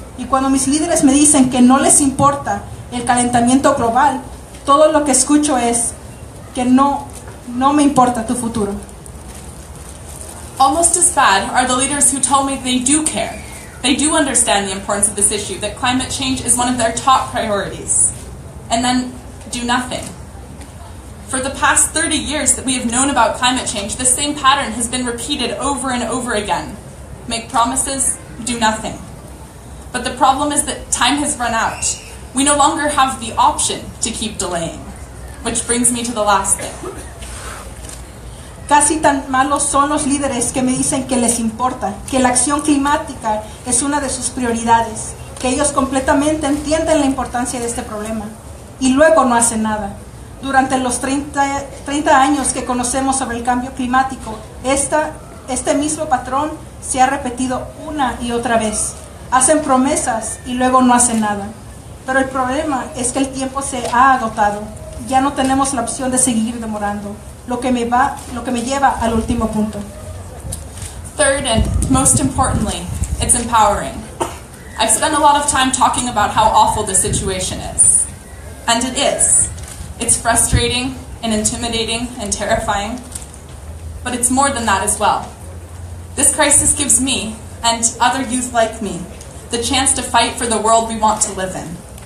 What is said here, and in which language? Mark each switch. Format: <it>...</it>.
<es>Y cuando mis líderes me dicen que no les importa el calentamiento global, todo lo que escucho es que no me importa tu futuro.</es> <en>Almost as bad are the leaders who tell me they do care. They do understand the importance of this issue, that climate change is one of their top priorities, and then do nothing. For the past 30 years that we have known about climate change, the same pattern has been repeated over and over again. Make promises, do nothing. But the problem is that time has run out. We no longer have the option to keep delaying. Which brings me to the last thing.</en> <es>Casi tan malos son los líderes que me dicen que les importa, que la acción climática es una de sus prioridades, que ellos completamente entienden la importancia de este problema y luego no hacen nada. Durante los 30 años que conocemos sobre el cambio climático, este mismo patrón se ha repetido una y otra vez. Hacen promesas y luego no hacen nada. Pero el problema es que el tiempo se ha agotado. Ya no tenemos la opción de seguir demorando. Lo que me lleva al último punto.</es> <en>Third, and most importantly, it's empowering. I've spent a lot of time talking about how awful the situation is. And it is. It's frustrating and intimidating and terrifying. But it's more than that as well. This crisis gives me, and other youth like me, the chance to fight for the world we want to live in.</en>